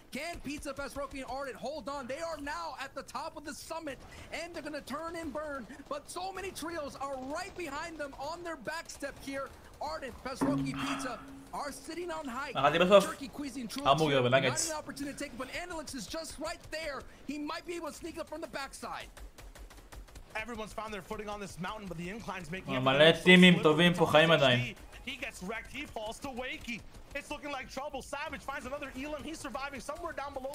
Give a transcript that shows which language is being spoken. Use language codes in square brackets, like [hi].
[en] Can Pizza Fest Roki and Ardent hold on? They are now at the top of the summit and they're going to turn and burn, but so many trios are right behind them on their back step here. Ardent, Pesroki, Pizza are sitting on height. Jerky, Queasy, and True not an opportunity to take it, but Analix is just right there. He might be able to sneak up from the backside. Everyone's found their footing on this mountain, but the incline's making it. [he] מלא טימים טובים פה חיים עדיין. [en] He gets wrecked, he falls to Wakey. It's looking like trouble. Savage finds another Elam. He's surviving somewhere down below.